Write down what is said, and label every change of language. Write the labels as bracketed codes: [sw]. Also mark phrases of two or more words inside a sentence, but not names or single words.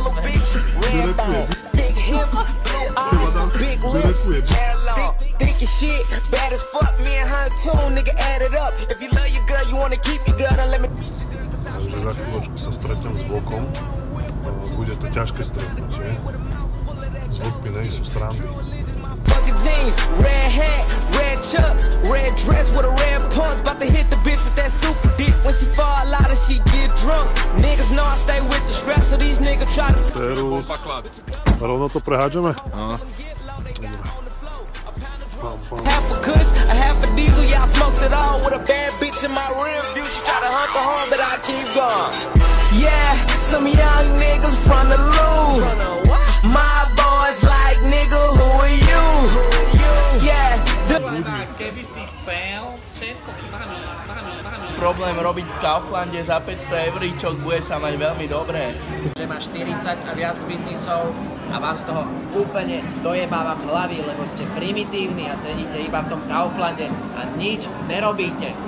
[sk] Takže za chvíľočku sa stretnem s vlkom. Bude to ťažké stretnutie. S vlkmi nejsú srandy. [en] Jeans, red hat, red chucks, red dress with a red pumps. About to hit the bitch with that super dick. When she fall out and she get drunk. Niggas know I stay with the strap, so these niggas try to... [sk] Serus. Rovno to prehádžeme? No. [en] Half a kush, a half a diesel, y'all smokes it all. With a bad bitch in my rear view. She try to hunt the horn, but I keep going. Yeah, some young niggas from the loot. My boys like, nigga, who are you? Yeah. [sk] Keby si chcel, všetko mami. Problém robiť v Kauflande za 500 eur, čo bude sa mať veľmi dobré. Že máš 40 a viac biznisov a vám z toho úplne dojebávam hlavy, lebo ste primitívni a sedíte iba v tom Kauflande a nič nerobíte.